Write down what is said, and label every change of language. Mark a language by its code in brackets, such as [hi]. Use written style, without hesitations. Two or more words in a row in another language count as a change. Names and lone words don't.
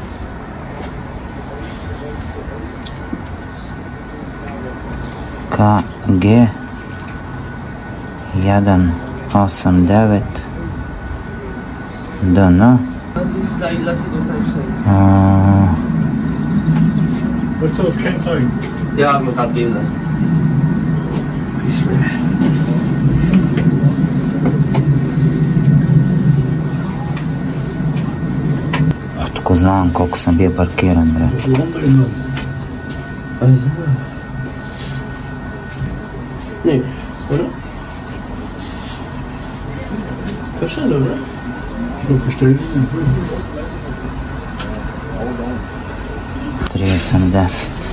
[de] KG 189 DN. Was soll das Kennzeichen? Ja, man kann gehen. [sr] Otko znam koliko sam bio parkiran, bre. [de] Nee, oder? Verschwinde, oder? Bestellt. 380.